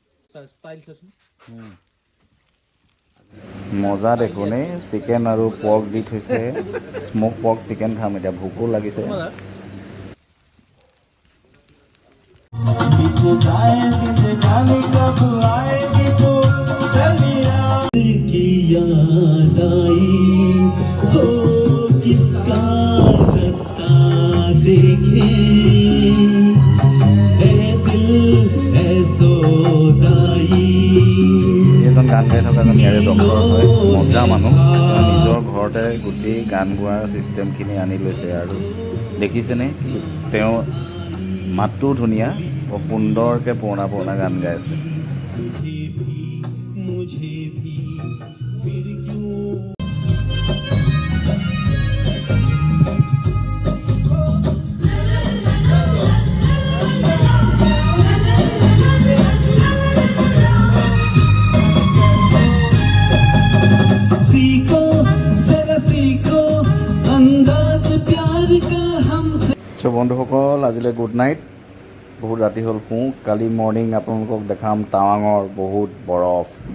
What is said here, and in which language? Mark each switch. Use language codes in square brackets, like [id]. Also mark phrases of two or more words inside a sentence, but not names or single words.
[as] ষ্টাইল চাচোন মজা দেখোন এই চিকেন আৰু পৰ্ক দি থৈছে [en] smoke pork [as] চিকেন খাম এতিয়া ভোকো লাগিছে [hi] बीच जाए जिंदगानी कब आएगी तू चलिया की याद आई हो किसका रास्ता देखे ए दिल ए सोदाई [as] এজন গান গাই থকা এজন ইয়াৰে ডক্তৰ হয় মজা মানুহ তেওঁ নিজৰ ঘৰতে গোটেই গান গোৱাৰ ছিষ্টেমখিনি আনি লৈছে আৰু দেখিছেনে কি তেওঁ মাতটোও ধুনীয়া বৰ সুন্দৰকৈ পুৰণা পুৰণা গান গাই আছে [hi] मुझे भी फिर क्यों सीखो जरा सीखो अंदाज प्यार का हमसे [as] চ' বন্ধুসকল আজিলৈ [en] good night [as] বহুত ৰাতি হ'ল শুওঁ কালি মৰ্ণিং আপোনালোকক দেখাম টাৱাঙৰ বহুত বৰফ